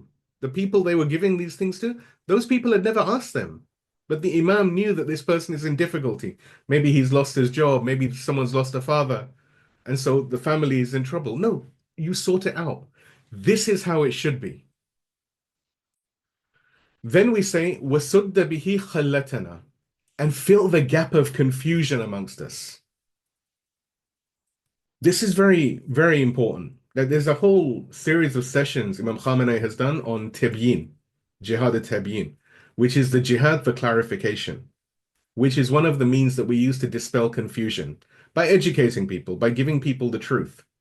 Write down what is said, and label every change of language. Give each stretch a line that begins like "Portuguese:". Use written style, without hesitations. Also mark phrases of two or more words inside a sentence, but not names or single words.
English: The people they were giving these things to, those people had never asked them. But the Imam knew that this person is in difficulty. Maybe he's lost his job. Maybe someone's lost a father. And so the family is in trouble. No, you sort it out. This is how it should be. Then we say,
Arabic: وَسُدَّ بِهِ خَلَّتَنَا.
English: and fill the gap of confusion amongst us. This is very, very important. There's a whole series of sessions Imam Khamenei has done on Tibyin, Jihad al-Tibyin, which is the jihad for clarification, which is one of the means that we use to dispel confusion by educating people, by giving people the truth.